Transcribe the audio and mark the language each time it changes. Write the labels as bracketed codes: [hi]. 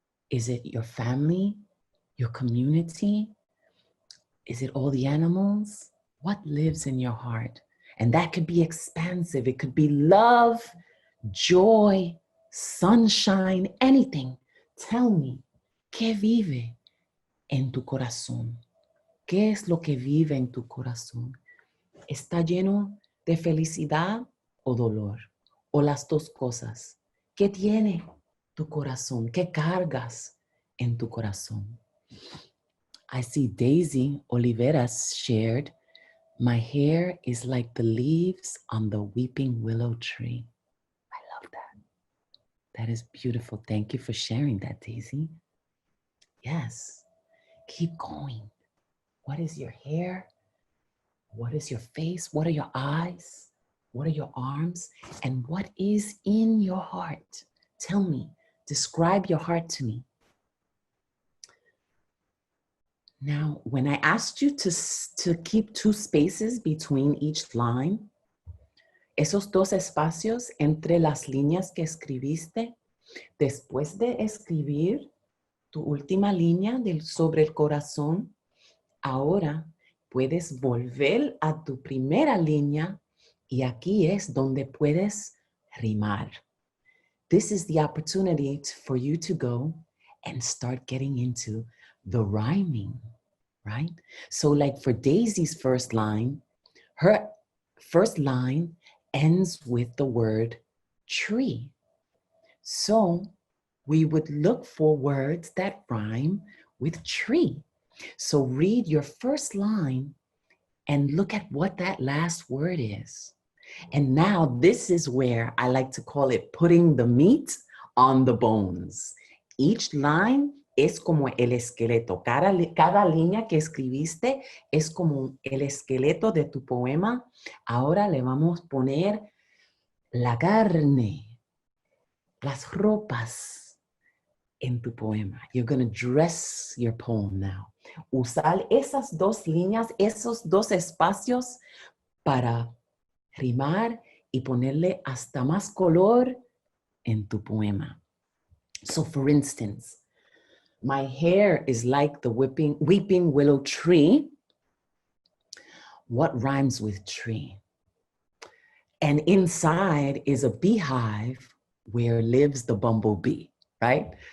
[en] Is it your family, your community? Is it all the animals? What lives in your heart? And that could be expansive. It could be love, joy, sunshine, anything. Tell me, [es] ¿qué vive en tu corazón? ¿Qué es lo que vive en tu corazón? ¿Está lleno de felicidad o dolor? ¿O las dos cosas? ¿Qué tiene tu corazón? ¿Qué cargas en tu corazón? [en] I see Daisy Oliveras shared, my hair is like the leaves on the weeping willow tree. I love that. That is beautiful. Thank you for sharing that, Daisy. Yes, keep going. What is your hair? What is your face? What are your eyes? What are your arms? And what is in your heart? Tell me, describe your heart to me. Now, when I asked you to keep 2 spaces between each line, [es] esos 2 espacios entre las líneas que escribiste, después de escribir tu última línea sobre el corazón, ahora puedes volver a tu primera línea y aquí es donde puedes rimar. [en] This is the opportunity for you to go and start getting into the rhyming, right? So like for Daisy's first line, her first line ends with the word tree. So we would look for words that rhyme with tree. So read your first line and look at what that last word is. And now this is where I like to call it putting the meat on the bones. Each line [es] es como el esqueleto. Cada línea que escribiste es como el esqueleto de tu poema. Ahora le vamos a poner la carne, las ropas en tu poema. [en] You're going to dress your poem now. [es] Usar esas dos líneas, esos dos espacios para rimar y ponerle hasta más color en tu poema. [en] So for instance, my hair is like the weeping willow tree. What rhymes with tree? And inside is a beehive where lives the bumblebee, right?